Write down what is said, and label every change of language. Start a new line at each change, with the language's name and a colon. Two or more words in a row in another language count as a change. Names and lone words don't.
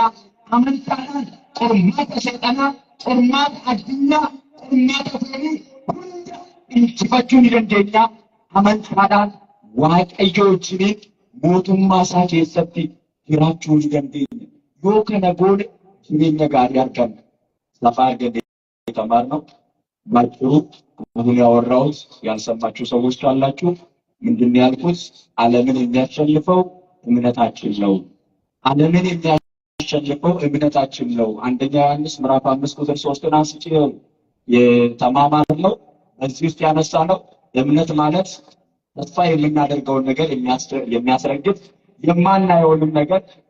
Oromo: Amantaadhaan qormaata seexanaa, qormaata addunyaa, qormaata foonii hunda injifachuu ni dandeenya. Amantaadhaan Waaqayyo wajjin mootummaa isaa keessatti jiraachuu ni dandeenya. Yoo kana goone jireenya gaarii arganna. Lafa argannee
Amharic: የተማርነው ባጭሩ አሁን ያወራሁት ያልሰማችሁ ሰዎች ካላችሁ ምንድን ነው ያልኩት? ዓለምን የሚያሸንፈው እምነታችን ነው። ዓለምን የሚያሸንፈው እምነታችን ነው። አንደኛ ዮሐንስ ምዕራፍ 5 ቁጥር 3 አንስቼ የተማማርነው እዚህ ውስጥ ያነሳነው እምነት ማለት ተስፋ የምናደርገውን ነገር የሚያስረግጥ የማናየውንም ነገር